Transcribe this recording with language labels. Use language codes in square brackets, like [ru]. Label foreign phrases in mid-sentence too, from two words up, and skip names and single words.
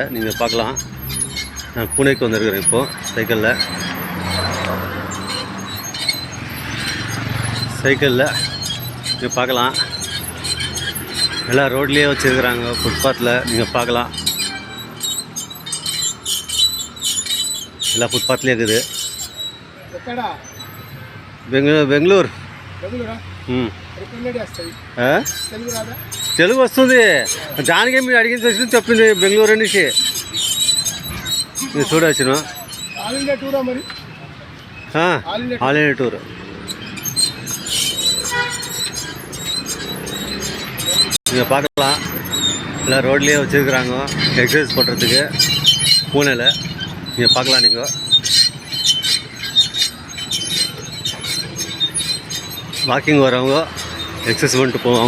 [ta] நீங்கள் பார்க்கலாம், நான் பூனேக்கு வந்திருக்கிறேன் இப்போது சைக்கிளில் நீங்கள் பார்க்கலாம். எல்லாம் ரோட்லேயே வச்சுருக்குறாங்க, ஃபுட்பாத்தில். நீங்கள் பார்க்கலாம், எல்லாம் ஃபுட்பாத்லேயே இருக்குது. [te] బెంగళూరు. తెలుగు వస్తుంది, దానికే మీరు అడిగిన తెలిసి చెప్పింది బెంగళూరు అనేసి. మీరు చూడవచ్చును, [en] all India tour. [ta] நீங்கள் பார்க்கலாம், எல்லாம் ரோட்லேயே வச்சுருக்குறாங்க எக்ஸசைஸ் பண்ணுறதுக்கு பூனேல. நீங்கள் பார்க்கலாம், நீங்கள் வாக்கிங் வரவங்க எக்ஸசைஸ் பண்ணிட்டு போவாங்க.